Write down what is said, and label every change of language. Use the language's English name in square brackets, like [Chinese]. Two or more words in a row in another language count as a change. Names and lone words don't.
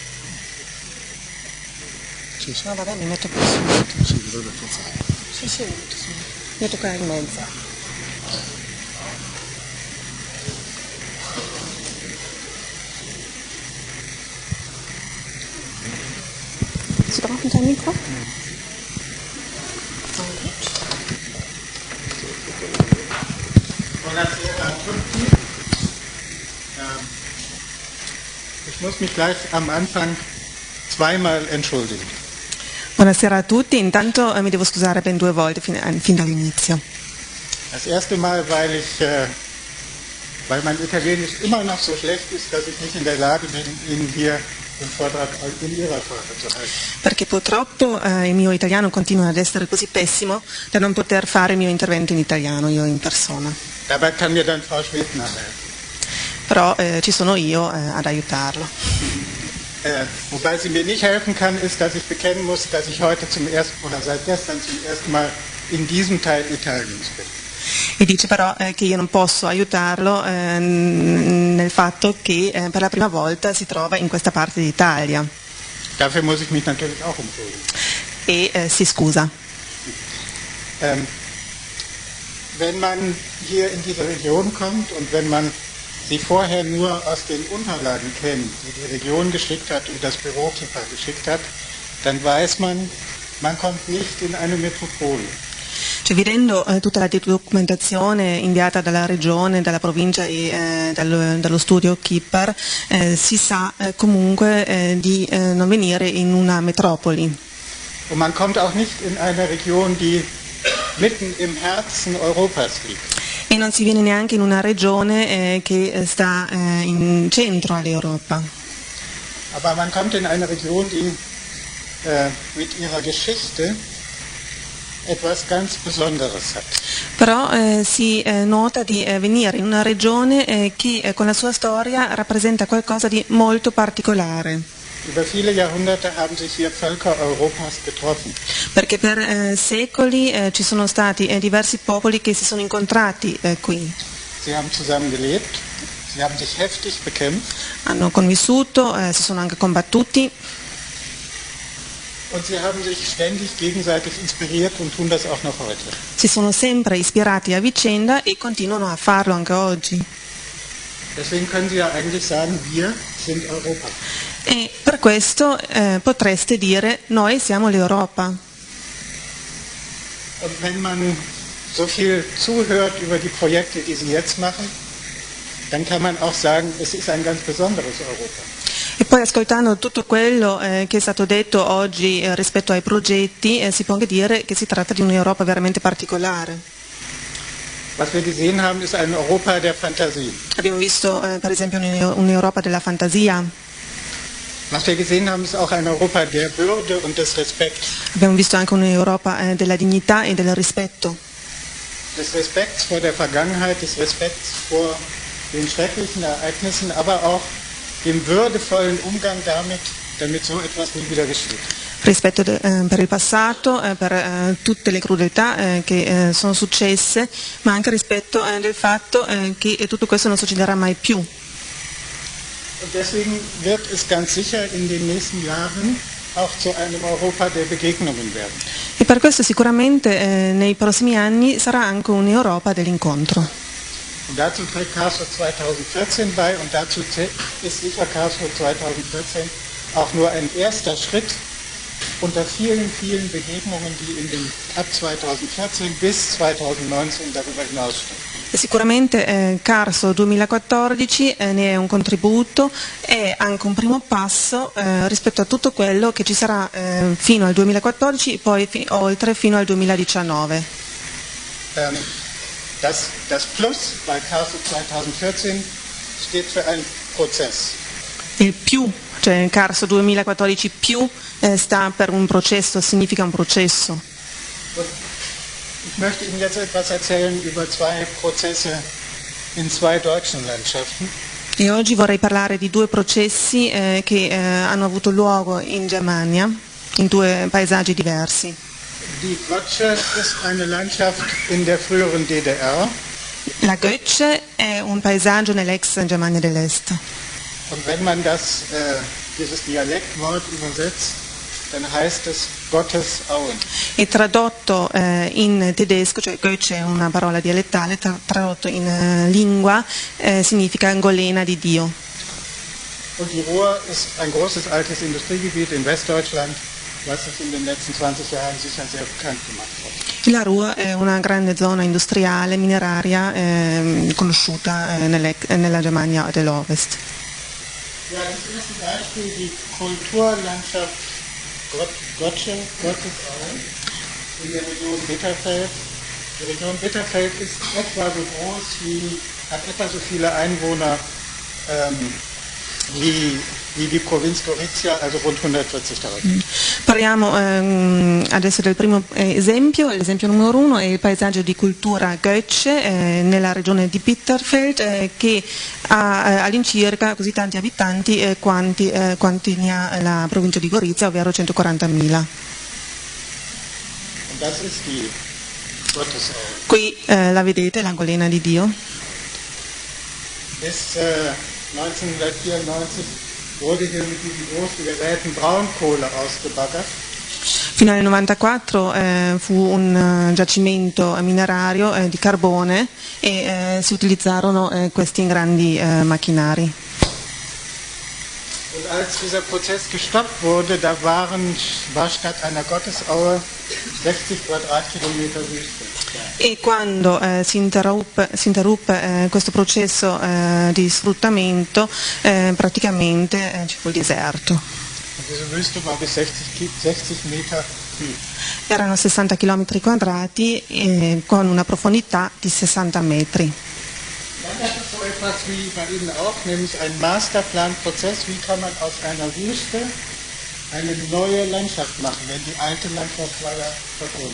[Italian] Sì, sì. No, vabbè, mi metto più su. Sì, dovrebbe funzionare. Sì, metto qua in mezzo. [German] Si brauchen dein Mikro? Ich muss mich gleich am Anfang zweimal entschuldigen. [Italian] Buonasera a tutti, intanto mi devo scusare ben 2 volte fin dall'inizio. [German] Das erste Mal, weil mein Italienisch immer noch so schlecht ist, dass ich nicht in der Lage bin, Ihnen hier den Vortrag in Ihrer Sprache zu halten. [Italian] Perché purtroppo il mio italiano continua ad essere così pessimo da non poter fare il mio intervento in italiano, io in persona. [German] Dabei kann mir dann Frau Schmidt nachhelfen. [Italian] Però ci sono io ad aiutarlo. [German] Wobei sie mir nicht helfen kann, ist, dass ich bekennen muss, dass ich heute seit gestern zum ersten Mal in diesem Teil Italiens bin. [Italian] E dice però che io non posso aiutarlo nel fatto che per la prima volta si trova in questa parte d'Italia. [German] Dafür muss ich mich natürlich auch entschuldigen. [Italian] E si scusa. [German] Wenn man hier in diese Region kommt und wenn man sie vorher nur aus den Unterlagen kennt, die die Region geschickt hat und das Büro Kipper geschickt hat, dann weiß man, man kommt nicht in eine Metropole. [Italian] Cioè, vedendo tutta la documentazione inviata dalla regione, dalla provincia e dallo studio Kipper, si sa comunque di non venire in una metropoli. [German] Und man kommt auch nicht in eine Region, die mitten im Herzen Europas liegt. [Italian] E non si viene neanche in una regione che sta in centro all'Europa. [German] Aber man kommt in eine Region, die mit ihrer Geschichte etwas ganz Besonderes hat. [Italian] Però si nota di venire in una regione che con la sua storia rappresenta qualcosa di molto particolare. [German] Über viele Jahrhunderte haben sich hier Völker Europas getroffen. [Italian] Perché per secoli ci sono stati diversi popoli che si sono incontrati qui. [German] Sie haben zusammen gelebt, sie haben sich heftig bekämpft. [Italian] Hanno convissuto, si sono anche combattuti. [German] Und sie haben sich ständig gegenseitig inspiriert und tun das auch noch heute. [Italian] Si sono sempre ispirati a vicenda e continuano a farlo anche oggi. [German] Deswegen können Sie ja eigentlich sagen, wir sind Europa. [Italian] E per questo potreste dire noi siamo l'Europa. [German] Und wenn man so viel zuhört über die Projekte, die Sie jetzt machen, dann kann man auch sagen, es ist ein ganz besonderes Europa. [Italian] E poi ascoltando tutto quello che è stato detto oggi rispetto ai progetti, si può anche dire che si tratta di un'Europa veramente particolare. [German] Was wir gesehen haben, ist ein Europa der Fantasie. [Italian] Abbiamo visto per esempio un'Europa della fantasia. [German] Was wir gesehen haben, ist auch ein Europa der Würde und des Respekts. [Italian] Abbiamo visto anche un'Europa della dignità e del rispetto. [German] Des Respekts vor der Vergangenheit, des Respekts vor den schrecklichen Ereignissen, aber auch dem würdevollen Umgang damit so etwas nie wieder geschieht. [Italian] Rispetto per il passato, per tutte le crudeltà che sono successe, ma anche rispetto del fatto che tutto questo non succederà mai più. [German] Und deswegen wird es ganz sicher in den nächsten Jahren auch zu einem Europa der Begegnungen werden. [Italian] E per questo sicuramente nei prossimi anni sarà anche un'Europa dell'incontro. [German] Und dazu trägt Karlsruhe 2014 bei und dazu ist sicher Karlsruhe 2014 auch nur ein erster Schritt unter vielen, vielen Begegnungen, die ab 2014 bis 2019 darüber hinausstehen. [Italian] E sicuramente Karlsruhe 2014 ne è un contributo, è anche un primo passo rispetto a tutto quello che ci sarà fino al 2014 e poi oltre fino al 2019. [German] Das Plus bei Karlsruhe 2014 steht für einen Prozess. [Italian] Il più, cioè Karlsruhe 2014 più sta per un processo, significa un processo. [German] Ich möchte Ihnen jetzt etwas erzählen über zwei Prozesse in zwei deutschen Landschaften. [Italian] E oggi vorrei parlare di due processi che hanno avuto luogo in Germania, in due paesaggi diversi. [German] Die Götzsche ist eine Landschaft in der früheren DDR. [Italian] La Götzsche è un paesaggio nell'ex Germania dell'Est. [German] Und wenn man dieses Dialektwort übersetzt, dann heißt es Gottes Auen. [Italian] E tradotto in tedesco, cioè Götzsche è una parola dialettale, tradotto in lingua significa golena di Dio. [German] Und die Ruhr ist ein großes altes Industriegebiet in Westdeutschland, was sich in den letzten 20 Jahren sicher sehr bekannt gemacht hat. [Italian] La Ruhr è una grande zona industriale, mineraria, conosciuta nella Germania dell'Ovest. [German] Ja, das erste Beispiel, die Kulturlandschaft Götzsche, Gottesauen in der Region Bitterfeld. Die Region Bitterfeld ist etwa so groß hat etwa so viele Einwohner wie die Provinz Gorizia, also rund 140.000. [Italian] Parliamo adesso del primo esempio, l'esempio numero 1 è il paesaggio di cultura Götzsche nella regione di Bitterfeld che ha all'incirca così tanti abitanti quanti ne ha la provincia di Gorizia, ovvero 140.000. Qui la vedete, la golena di Dio. [German] Bis 1994 wurde hier mit diesen großen Geräten Braunkohle ausgebaggert. [Italian] Fino al 1994 fu un giacimento minerario di carbone e si utilizzarono questi grandi macchinari. [German] Und als dieser Prozess gestoppt wurde, da war statt einer Gottesaue 60 Quadratkilometer Wüste. [Italian] E quando si interruppe questo processo di sfruttamento, praticamente ci fu il deserto. [German] Diese Wüste war bis 60 Meter tief. [Italian] Erano 60 km quadrati con una profondità di 60 metri. [German] Dann gab es so etwas wie bei Ihnen auch, nämlich einen Masterplanprozess. Wie kann man aus einer Wüste eine neue Landschaft machen, wenn die alte Landschaft war ja verbunden.